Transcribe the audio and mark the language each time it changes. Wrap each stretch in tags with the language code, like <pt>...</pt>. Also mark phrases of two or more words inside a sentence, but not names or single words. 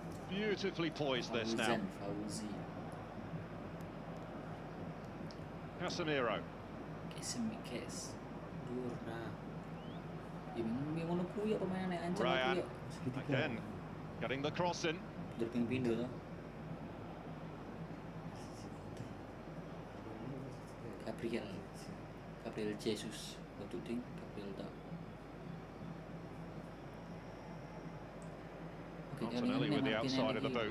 <en>Beautifully poised this now. Fauzi. Casemiro. Kes. Durna.</en> <jv>Ya bingung ngono ku ya pemainane ancam Ryan ya.</jv> <en>again getting the cross in.</en> <jv>Pindah to. Gabriel Jesus. Batu ding Gabriel tak.</jv> <en>Martinelli with the outside of the boot.</en>